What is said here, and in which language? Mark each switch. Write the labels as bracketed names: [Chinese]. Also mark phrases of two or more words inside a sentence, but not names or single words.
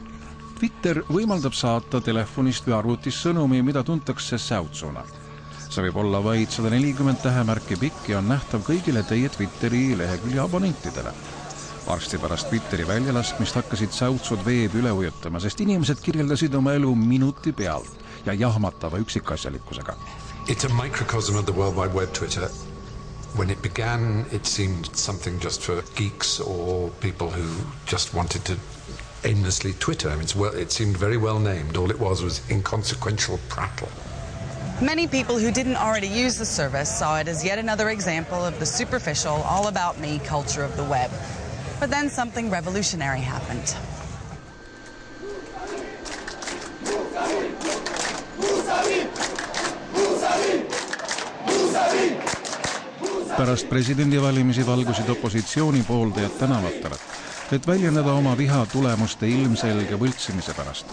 [Estonian] Twitter võimaldab saata telefonist või arvutist sõnumi, mida tuntakse säutsuna. See võib olla vaid 140 tähemärki pikk ja on nähtav kõigile teie Twitteri lehekülje abonentidele. Varsti pärast Twitteri väljalaskmist hakkasid säutsud veebi üle ujutama, sest inimesed kirjeldasid oma elu minuti pealt ja jahmatava üksikasjalikkusega. [English] It's a microcosm of the World Wide Web Twitter. When it began, it seemed something just for geeks or people who just wanted to aimlessly Twitter. I mean, it seemed very well named. All it was inconsequential prattle. Many people who didn't already use the service saw it as yet another example of the superficial, all-about-me culture of the web. But then something revolutionary happened. [Estonian] Pärast presidendivalimisi valgusid opositsiooni pooldajad tänavatele, et väljendada oma viha tulemuste ilmselge võltsimise pärast.